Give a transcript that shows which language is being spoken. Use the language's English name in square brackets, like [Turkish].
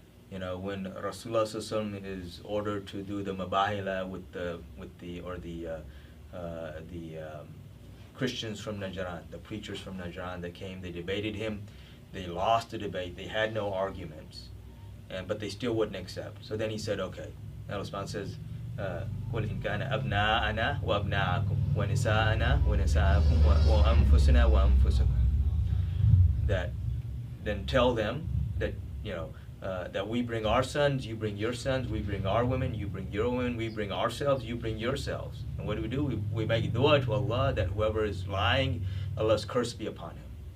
[English] When Rasulullah is ordered to do the mubahila with the Christians from Najran, the preachers from Najran that came, they debated him, they lost the debate, they had no arguments, but they still wouldn't accept. So then he said, okay. Allah subhanahu says, [Arabic] قُلْ إِنْ كَانَ أَبْنَاءَنَا وَأَبْنَاءَكُمْ وَنِسَاءَنَا وَنِسَاءَكُمْ وَأَنفُسُنَا وَأَنفُسُكُمْ. [English] That then tell them that, that we bring our sons, you bring your sons, we bring our women, you bring your women, we bring ourselves, you bring yourselves. And what do? We make dua to Allah that whoever is lying, Allah's curse be upon him.